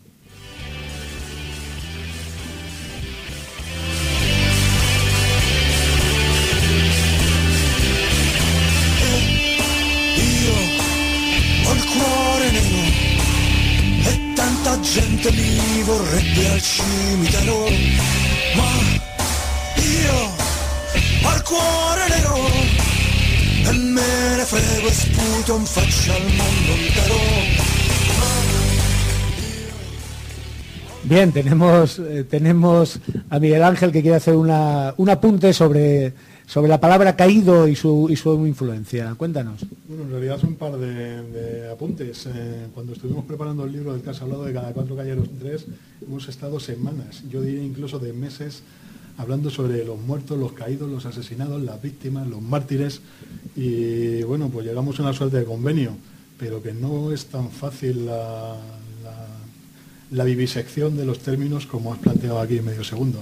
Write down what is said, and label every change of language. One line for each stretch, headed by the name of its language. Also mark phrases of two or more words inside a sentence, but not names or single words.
Italian: Gente mi vorrebbe al cimitero, ma io al cuore nero e me ne frego e sputo in faccia al mondo intero.
Spanish: Bien, tenemos a Miguel Ángel que quiere hacer un apunte sobre la palabra caído y su influencia. Cuéntanos. Bueno, en realidad son un par de apuntes. Cuando estuvimos preparando el libro del que has hablado, de cada cuatro cayeron tres, hemos estado semanas, yo diría incluso de meses, hablando sobre los muertos, los caídos, los asesinados, las víctimas, los mártires, y bueno, pues llegamos a una suerte de convenio, pero que no es tan fácil la vivisección de los términos como has planteado aquí en medio segundo.